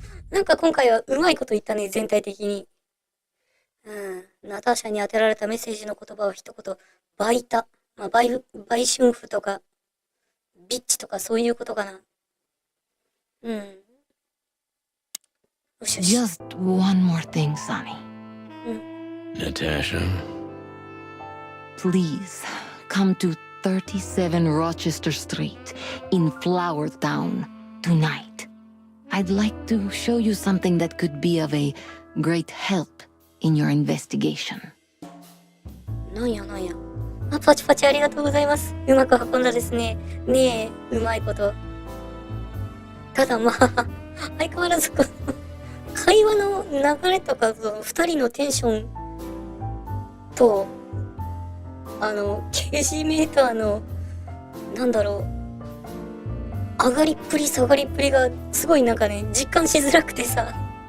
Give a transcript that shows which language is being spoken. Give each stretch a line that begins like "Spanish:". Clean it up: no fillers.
Japanese: なんか今回はうまいこと言ったね、全体的に。ナターシャに当てられたメッセージの言葉は一言、バイタ。売春婦とか、ビッチとかそういうことかな。よしよし。
English: Just one more thing, Sonny. Natasha? Please, come to 37 Rochester Street in Flower Town tonight. I'd like to show you something that could be of a great help in your investigation.
Japanese: なんや。パチパチありがとうございます。うまく運んだですね。ねえ、うまいこと。ただ相変わらず会話の流れとか、二人のテンションと、刑事メーターの、上がりっぷり下がりっぷりが、すごいなんかね、実感しづらくてさ。